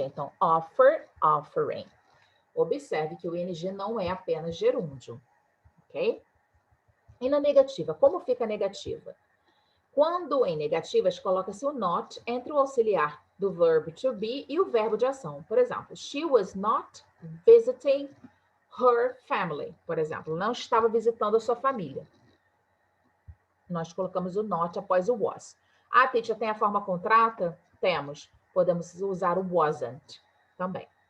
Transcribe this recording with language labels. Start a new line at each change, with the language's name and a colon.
Portuguese: Então, offer, offering. Observe que o ING não é apenas gerúndio, ok? E na negativa, como fica a negativa? Quando em negativas, coloca-se o not entre o auxiliar do verbo to be e o verbo de ação. Por exemplo,
English: she was not visiting her family.
Portuguese: Por exemplo, não estava visitando a sua família. Nós colocamos o not após o was. Ah, teacher, tem a forma contrata? Temos. Podemos usar o wasn't também.